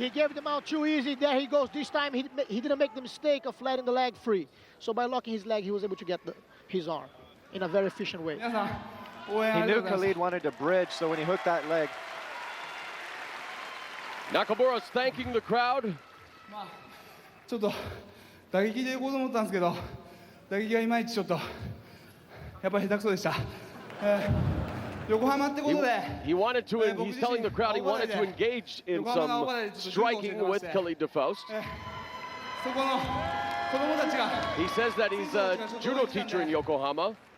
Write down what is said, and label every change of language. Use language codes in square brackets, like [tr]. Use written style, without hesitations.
[en] He gave the mount too easy. There he goes. This time he didn't make the mistake of letting the leg free. So by locking his leg, he was able to get his arm in a very efficient way. He knew Khalid wanted to bridge, so when he hooked that leg. Nakamura's thanking the crowd. [ja] ちょっと打撃でいこうと思ったんですけど、打撃がいまいちちょっとやっぱり下手くそでした。横浜ってことで。 [en] He wanted to, and he's telling the crowd he wanted to engage in some striking with Khalid Faust. He says that he's a judo teacher in Yokohama.